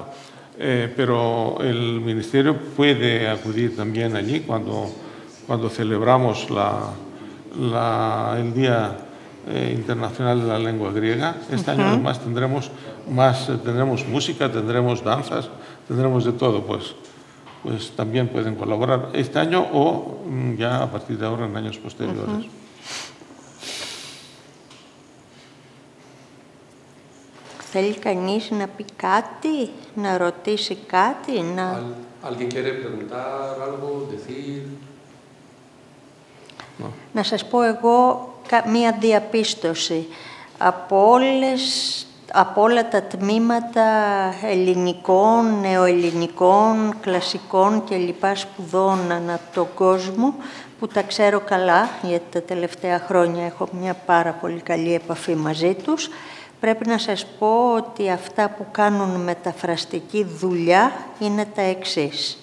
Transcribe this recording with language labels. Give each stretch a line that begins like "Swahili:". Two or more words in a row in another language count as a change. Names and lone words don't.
Spanish: Pero el Ministerio puede acudir también allí cuando celebramos el Día Internacional de la Lengua Griega. Este año además tendremos música, tendremos danzas, tendremos de todo, pues también pueden colaborar este año o ya a partir de ahora en años posteriores.
Greek: Θέλει κανείς να πει κάτι, να ρωτήσει κάτι, να...
Spanish: ¿Alguien quiere preguntar algo, decir?
Greek: Να σας πω εγώ μία διαπίστωση. Από όλα τα τμήματα ελληνικών, νεοελληνικών, κλασικών και λοιπά σπουδών ανά τον κόσμο, που τα ξέρω καλά, γιατί τα τελευταία χρόνια έχω μια πάρα πολύ καλή επαφή μαζί τους, πρέπει να σας πω ότι αυτά που κάνουν μεταφραστική δουλειά είναι τα εξής.